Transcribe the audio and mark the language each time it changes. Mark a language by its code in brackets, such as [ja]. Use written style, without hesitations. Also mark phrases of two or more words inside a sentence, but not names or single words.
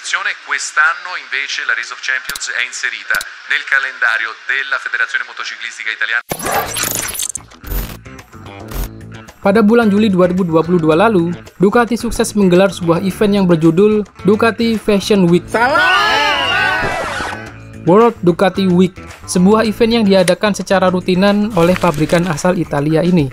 [it] attenzione, quest'anno invece la Race of Champions è inserita nel calendario della Federazione Motociclistica Italiana. [id] Pada bulan Juli 2022 lalu, Ducati sukses menggelar sebuah event yang berjudul Ducati Fashion Week. World Ducati Week, sebuah event yang diadakan secara rutinan oleh pabrikan asal Italia ini.